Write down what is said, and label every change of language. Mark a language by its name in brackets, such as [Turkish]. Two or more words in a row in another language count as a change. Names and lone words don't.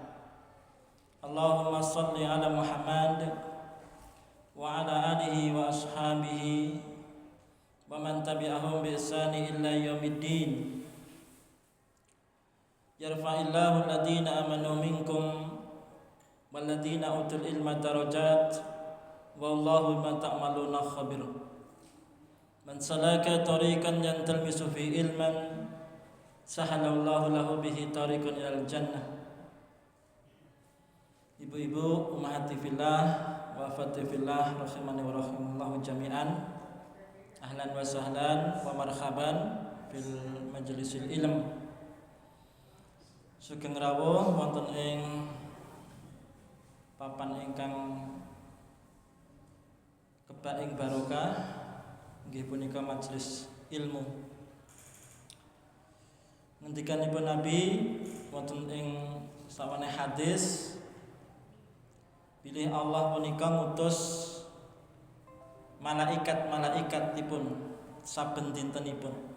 [Arabic] اللهم صل على محمد وعلى آله وأصحابه ومن تبعهم بإحسان إلى يوم الدين. يرفع الله الذين آمنوا منكم والذين أوتوا العلم درجات والله بما تعملون خبير. من سلك طريقا يلتمس فيه علما سهل الله له به طريقا إلى الجنة. Ibu-ibu, أمهاتي في الله، وأخواتي في الله، رحمني ورحمكم الله جميعا. أهلا وسهلا ومرحبا في مجلس العلم. [Javanese] Sugeng rawuh wonten ing papan ingkang kebak ing barokah, nggih punika majelis ilmu. Ngendikanipun Nabi wonten ing sawane hadis, bilih Allah punika ngutus malaikat-malaikatipun saben dintenipun.